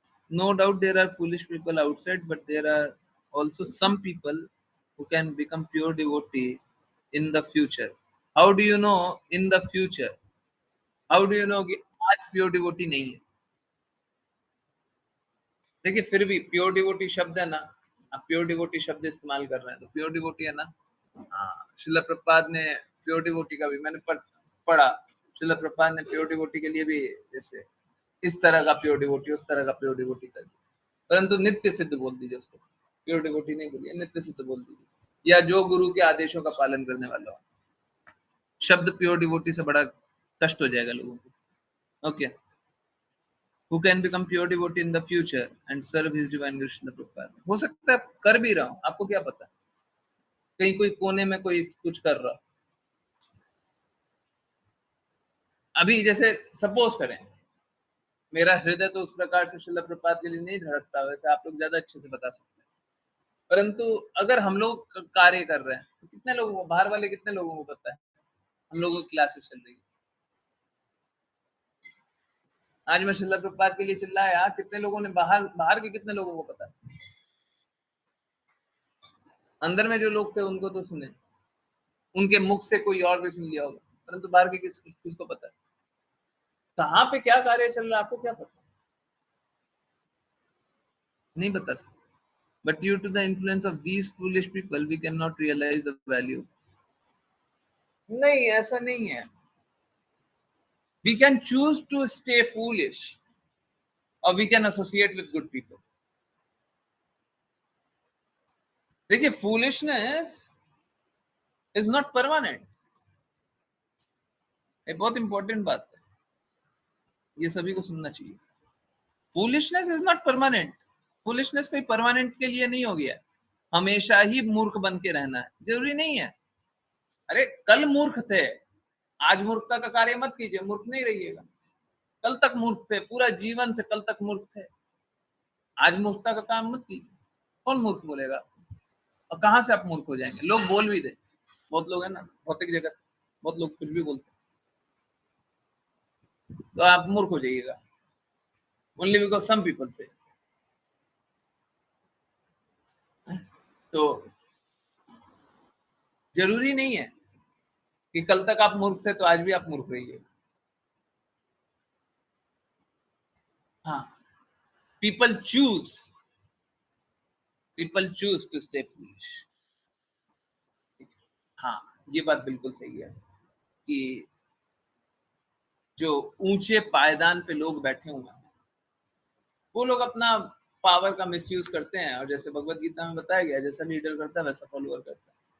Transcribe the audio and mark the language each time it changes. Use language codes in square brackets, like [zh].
[en] No doubt there are foolish people outside, but there are also some people who can become pure devotee in the future. How do you know in the future? How do you know [hi] कि आज pure devotee नहीं है? देखिए, फिर भी pure devotee शब्द है ना, आप प्योर डिवोटी शब्द इस्तेमाल कर रहे हैं तो प्योर डिवोटी है ना। हाँ, श्रील प्रभुपाद ने प्योर डिवोटी का भी मैंने पढ़ा। श्रील प्रभुपाद ने प्योर डिवोटी के लिए भी जैसे इस तरह का प्योर डिवोटी, उस तरह का प्योर डिवोटी कर दिया, परंतु नित्य सिद्ध बोल दीजिए उसको, प्योर डिवोटी नहीं बोलिए, नित्य सिद्ध बोल दीजिए, या जो गुरु के आदेशों का पालन करने वाला हो। शब्द प्योर डिवोटी से बड़ा कष्ट हो जाएगा लोगों को। [en] Okay, who can become pure devotee in the future and serve his divine grace in the Prabhupada। [hi] हो सकता है कर भी रहा हूं, आपको क्या पता, कहीं कोई कोने में कोई कुछ कर रहा। अभी जैसे सपोज करें, मेरा हृदय तो उस प्रकार से श्रील प्रभुपाद के लिए नहीं धड़कता, वैसे आप लोग ज्यादा अच्छे से बता सकते हैं, परंतु अगर हम लोग कार्य कर रहे हैं तो कितने लोगों को, बाहर वाले कितने लोगों को पता है हम लोगों की क्लासेस चल रही है? आज मैं श्रील प्रभुपाद के लिए चिल्लाया, कितने लोगों ने, बाहर बाहर के कितने लोगों को पता है? अंदर में जो लोग थे उनको तो सुने, उनके मुख से कोई और भी सुन लिया होगा, परंतु बाहर के किसको पता है कहाँ पे क्या कार्य चल रहा है? आपको क्या पता? नहीं बता सकते। [en] But due to the influence of these foolish people, we cannot realize the value. [hi] नहीं, ऐसा नहीं है। [en] We can choose to stay foolish, or we can associate with good people. देखिए, foolishness is not permanent। [hi] ये बहुत important बात है, ये सभी को सुनना चाहिए। [en] Foolishness is not permanent। [hi] Foolishness कोई परमानेंट के लिए नहीं हो गया, हमेशा ही मूर्ख बन के रहना है, जरूरी नहीं है। अरे कल मूर्ख थे, आज मूर्खता का कार्य मत कीजिए, मूर्ख नहीं रहिएगा। कल तक मूर्ख थे, पूरा जीवन से कल तक मूर्ख थे, आज मूर्खता का काम मत कीजिए। कौन मूर्ख बोलेगा? और कहाँ से आप मूर्ख हो जाएंगे? लोग बोल भी दे, बहुत लोग है ना भौतिक जगत, बहुत लोग कुछ भी बोलते तो आप मूर्ख हो जाइएगा, [en] only because some people [hi] से। तो जरूरी नहीं है कि कल तक आप मूर्ख थे तो आज भी आप मूर्ख रहिए। [en] हाँ, people choose to stay foolish। [hi] हाँ, ये बात बिल्कुल सही है कि जो ऊंचे पायदान पे लोग बैठे हुए हैं, वो लोग अपना पावर का मिसयूज करते हैं, और जैसे भगवत गीता में बताया गया, जैसा लीडर करता है वैसा फॉलोअर करता है।